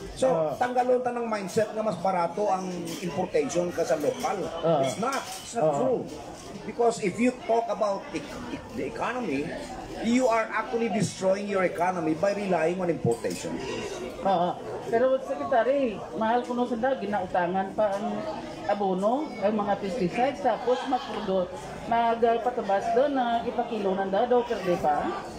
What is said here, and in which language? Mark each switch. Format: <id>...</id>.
<hil>So tanggalon ta ng mindset nga mas barato ang importation ka sa local.</hil> <en>It's not true. Because if you talk about the economy, you are actually destroying your economy by relying on importation.</en> <hil>Pero Secretary, mahal kuno sa ginautangan pa ang abono, ang mga pesticides, tapos magpatabas doon na ipakilunan daw perde pa?</hil>